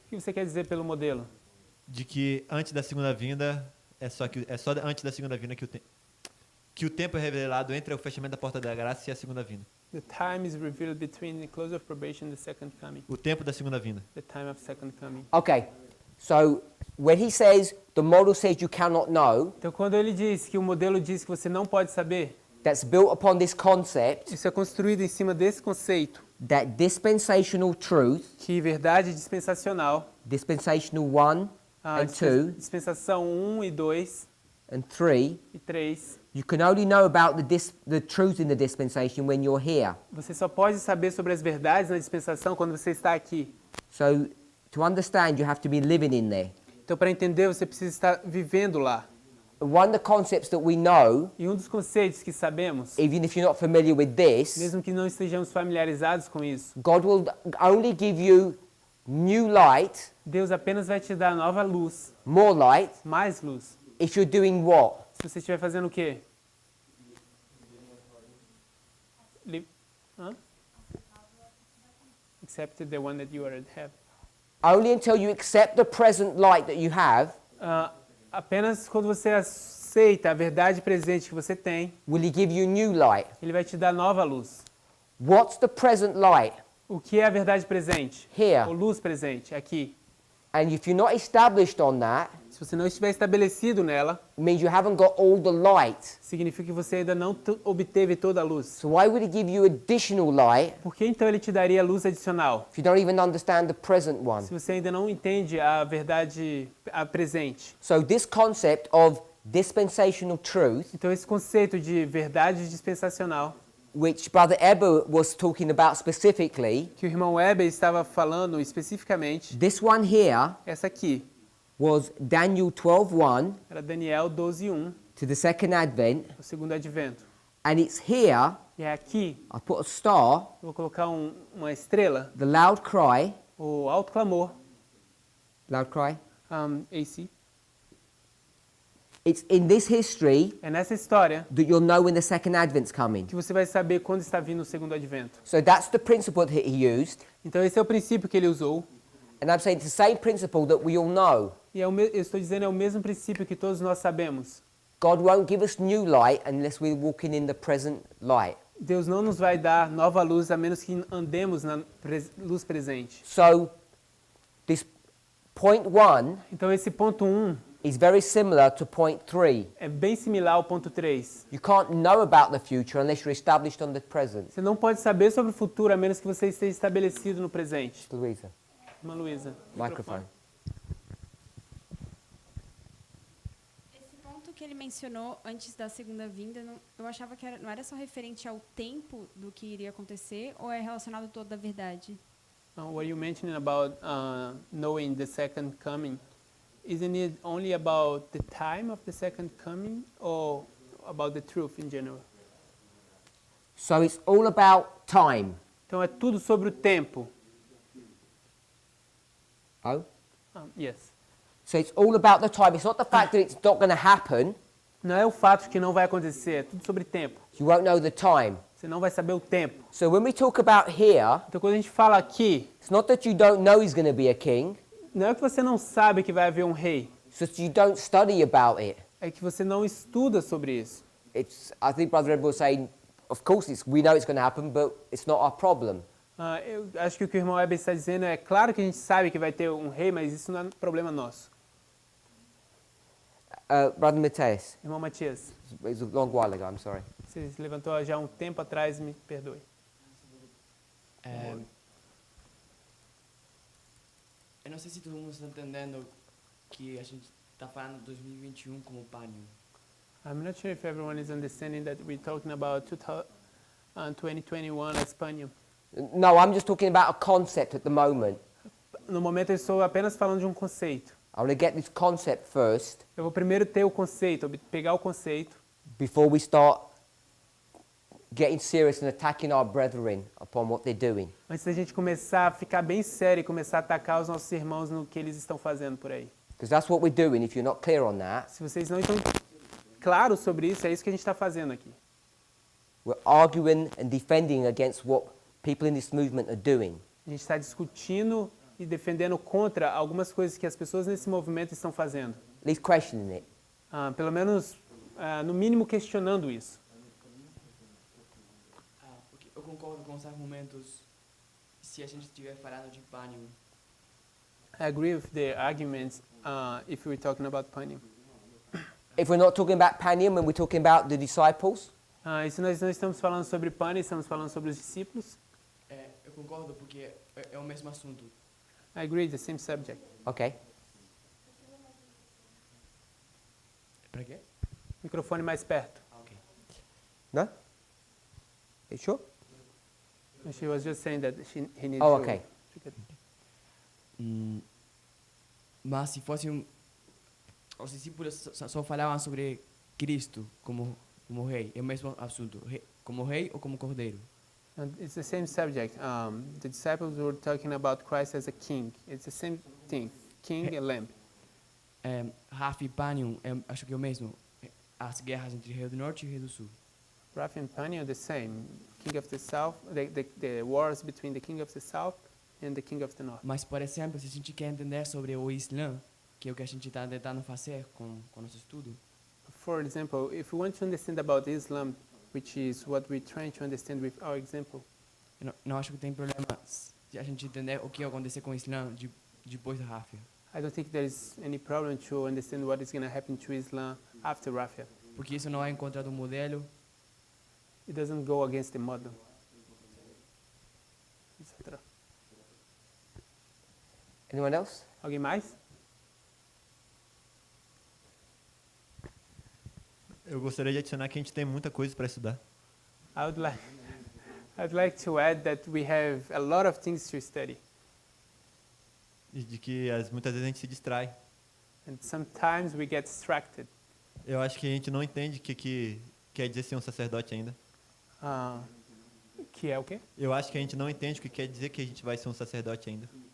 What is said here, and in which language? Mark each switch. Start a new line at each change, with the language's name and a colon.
Portuguese: O que você quer dizer pelo modelo? De que antes da segunda vinda, é só antes da segunda vinda que o tempo é revelado entre o fechamento da porta da graça e a segunda vinda.
English: The time is revealed between the close of probation and the second coming.
Portuguese: O tempo da segunda vinda.
English: The time of second coming. Okay. So when he says the model says you cannot know,
Portuguese: Então, quando ele diz que o modelo diz que você não pode saber,
English: that's built upon this concept
Portuguese: isso é construído em cima desse conceito,
English: that dispensational truth,
Portuguese: que verdade dispensacional,
English: dispensational 1 and 2
Portuguese: dispensação 1 e 2
English: and 3,
Portuguese: e 3,
English: you can only know about the truth in the dispensation when you're here.
Portuguese: você só pode saber sobre as verdades na dispensação quando você está aqui.
English: So to understand, you have to be living in there.
Portuguese: Então, para entender, você precisa estar vivendo lá.
English: One of the concepts that we know,
Portuguese: E um dos conceitos que sabemos,
English: even if you're not familiar with this,
Portuguese: mesmo que não estejamos familiarizados com isso,
English: God will only give you new light,
Portuguese: Deus apenas vai te dar nova luz,
English: more light,
Portuguese: mais luz.
English: if you're doing what?
Portuguese: Se você estiver fazendo o quê?
English: Except the one that you already have. Only until you accept the present light that you have,
Portuguese: Apenas quando você aceita a verdade presente que você tem,
English: will He give you new light.
Portuguese: Ele vai te dar nova luz.
English: What's the present light?
Portuguese: O que é a verdade presente?
English: Here.
Portuguese: Ou luz presente, aqui.
English: And if you're not established on that,
Portuguese: Se você não estiver estabelecido nela,
English: it means you haven't got all the light.
Portuguese: significa que você ainda não obteve toda a luz.
English: So why would He give you additional light
Portuguese: Por que então Ele te daria luz adicional?
English: if you don't even understand the present one?
Portuguese: Se você ainda não entende a verdade presente.
English: So this concept of dispensational truth,
Portuguese: Então esse conceito de verdade dispensacional,
English: which Brother Eber was talking about specifically,
Portuguese: que o irmão Weber estava falando especificamente,
English: this one here
Portuguese: essa aqui,
English: was Daniel 12:1
Portuguese: era Daniel 12:1,
English: to the second advent,
Portuguese: o segundo advento.
English: and it's here,
Portuguese: E é aqui,
English: I put a star,
Portuguese: eu vou colocar uma estrela,
English: the loud cry,
Portuguese: o alto clamor,
English: loud cry, AC. it's in this history
Portuguese: É nessa história
English: that you'll know when the second advent's coming.
Portuguese: que você vai saber quando está vindo o segundo advento.
English: So that's the principle that he used,
Portuguese: Então esse é o princípio que ele usou.
English: and I'm saying it's the same principle that we all know.
Portuguese: E eu estou dizendo é o mesmo princípio que todos nós sabemos.
English: God won't give us new light unless we're walking in the present light.
Portuguese: Deus não nos vai dar nova luz a menos que andemos na luz presente.
English: So, this point 1
Portuguese: Então esse ponto 1
English: is very similar to point 3.
Portuguese: é bem similar ao ponto 3.
English: You can't know about the future unless you're established on the present.
Portuguese: Você não pode saber sobre o futuro a menos que você esteja estabelecido no presente.
English: Louisa,
Portuguese: Irmã Luísa.
English: microphone.
Portuguese: Esse ponto que ele mencionou antes da segunda vinda, eu achava que não era só referente ao tempo do que iria acontecer, ou é relacionado a toda a verdade?
English: What you mentioning about knowing the second coming, isn't it only about the time of the second coming or about the truth in general? So it's all about time.
Portuguese: Então é tudo sobre o tempo.
English: Oh? Yes. So it's all about the time. It's not the fact that it's not going to happen.
Portuguese: Não é o fato que não vai acontecer, é tudo sobre tempo.
English: You won't know the time.
Portuguese: Você não vai saber o tempo.
English: So when we talk about here,
Portuguese: Então quando a gente fala aqui,
English: it's not that you don't know he's going to be a king.
Portuguese: não é que você não sabe que vai haver um rei.
English: It's that you don't study about it.
Portuguese: É que você não estuda sobre isso.
English: I think Brother Ed was saying, of course, we know it's going to happen, but it's not our problem.
Portuguese: Eu acho que o que o irmão Weber está dizendo é claro que a gente sabe que vai ter um rei, mas isso não é problema nosso.
English: Brother Mateus,
Portuguese: Irmão Matias,
English: it was a long while ago, I'm sorry.
Portuguese: você se levantou já há um tempo atrás, me perdoe. Eu não sei se todo mundo está entendendo que a gente está falando de 2021 como Panium.
English: I'm not sure if everyone is understanding that we're talking about 2021 as Panium. No, I'm just talking about a concept at the moment.
Portuguese: No momento eu estou apenas falando de um conceito.
English: I want to get this concept first
Portuguese: Eu vou primeiro ter o conceito, pegar o conceito,
English: before we start getting serious and attacking our brethren upon what they're doing.
Portuguese: antes da gente começar a ficar bem sério e começar a atacar os nossos irmãos no que eles estão fazendo por aí.
English: Because that's what we're doing. If you're not clear on that,
Portuguese: Se vocês não estão claros sobre isso, é isso que a gente está fazendo aqui.
English: we're arguing and defending against what people in this movement are doing.
Portuguese: A gente está discutindo e defendendo contra algumas coisas que as pessoas nesse movimento estão fazendo.
English: At least questioning it.
Portuguese: Pelo menos, no mínimo, questionando isso. Porque eu concordo com os argumentos se a gente estiver falando de Panium.
English: I agree with the arguments if we're talking about Panium. If we're not talking about Panium and we're talking about the disciples,
Portuguese: E se nós não estamos falando sobre Panium, estamos falando sobre os discípulos, Eu concordo porque é o mesmo assunto.
English: I agree, the same subject. okay.
Portuguese: Para quê? Microfone mais perto. Ok.
English: No? Are you sure? She was just saying that he needs Oh, to... okay.
Portuguese: Mas se fosse os discípulos só falavam sobre Cristo como rei, é o mesmo assunto, como rei ou como cordeiro.
English: It's the same subject. The disciples were talking about Christ as a king. It's the same thing, king and lamb.
Portuguese: Raf e Panium, acho que é o mesmo. As guerras entre Rei do Norte e Rei do Sul.
English: Rapha and Panium are the same. King of the south, the wars between the king of the south and the king of the north.
Portuguese: Mas, por exemplo, se a gente quer entender sobre o Islã, que é o que a gente está tentando fazer com o nosso estudo,
English: For example, if we want to understand about Islam, which is what we're trying to understand with our example,
Portuguese: eu não acho que tem problema se a gente entender o que vai acontecer com o Islã depois da Ráfia.
English: I don't think there is any problem to understand what is going to happen to Islam after Rafia.
Portuguese: Porque isso não é encontrado um modelo.
English: It doesn't go against the model, etc. Anyone else?
Portuguese: Alguém mais? Eu gostaria de adicionar que a gente tem muita coisa para estudar.
English: I'd like to add that we have a lot of things to study.
Portuguese: E de que muitas vezes a gente se distrai.
English: And sometimes we get distracted.
Portuguese: Eu acho que a gente não entende o que quer dizer ser um sacerdote ainda. Que é o quê? Eu acho que a gente não entende o que quer dizer que a gente vai ser um sacerdote ainda.